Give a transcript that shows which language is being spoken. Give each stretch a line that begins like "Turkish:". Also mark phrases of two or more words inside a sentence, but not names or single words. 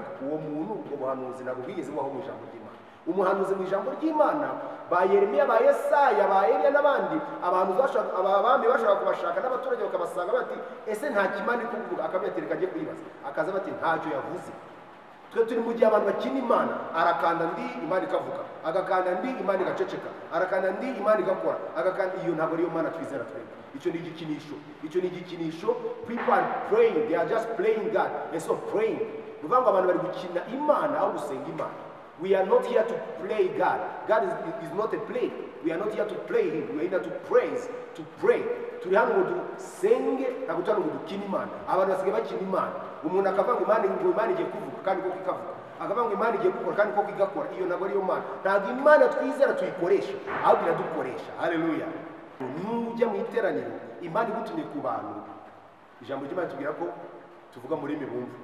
Kinyarwanda: Uwo muntu ubwo buhanuzi ntabwo bwigeze bubaho mu ijambo ry'Imana. Umuhanuzi mu ijambo ry'Imana ba Yeremiya, ba Yesaya, ba Eliya n'abandi abami bashaka kubashaka n'abaturage bakabasanga bati ese nta kimana iri kuvuga, akabiyatereka ajye kuyibaza, akaza bati ntacyo yavuze. Twe turi mu gihe abantu bakina Imana, arakanda ndi Imana ikavuga, agakanda ndi Imana igaceceka, arakanda ndi Imana igakora, agakanda. Iyo ntabwo ariyo Mana twizera twebwe. Icyo ni igikinisho.
English: People are praying, they are just playing God and so praying.
Kinyarwanda: Nuvuga ngo abantu bari gukina Imana aho gusenga Imana.
English: We are not here to play God. God is not a play. We are not here to play Him. We are here to praise, to pray.
Kinyarwanda: Turi hano ngo dusenge, ntabwo turi hano ngo dukine Imana. Abantu basigaye bakina Imana. Umuntu akavuga ngo Imana igiye kuvuga kandi koko ikavuga, akavuga ngo Imana igiye gukora kandi koko igakora. Iyo ntabwo ariyo Mana. Ntabwo Imana twizera tuyikoresha, ahubwo iradukoresha. Haleluya. Nujya mu iteraniro Imana igutumye ku bantu, ijambo ry'Imana tubwira ko tuvuga muri mibumva.